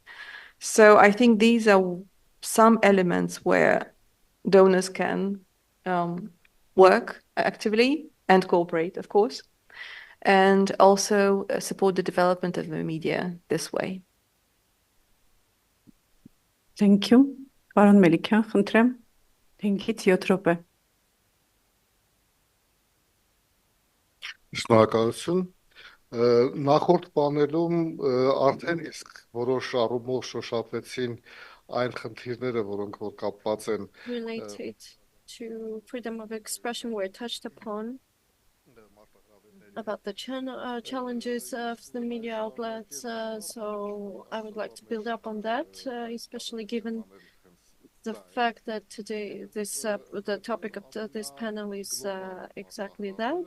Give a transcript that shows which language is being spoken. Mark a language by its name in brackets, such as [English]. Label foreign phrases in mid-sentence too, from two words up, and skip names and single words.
[English] So I think these are some elements where donors can work actively and cooperate, of course, and also support the development of the media this way. Thank you. [Armenian] Պարոն Մելիքյան, խնդրեմ, 5-ից 7 րոպե։ Շնորհակալություն։ Նախորդ պանելում արդեն իսկ որոշ առումով շոշափեցին այն խնդիրները, որոնք որ կապված են [English] related to freedom of expression were touched upon about the challenges of the media outlets. So I would like to build up on that, especially given the fact that today the topic of this panel is exactly that.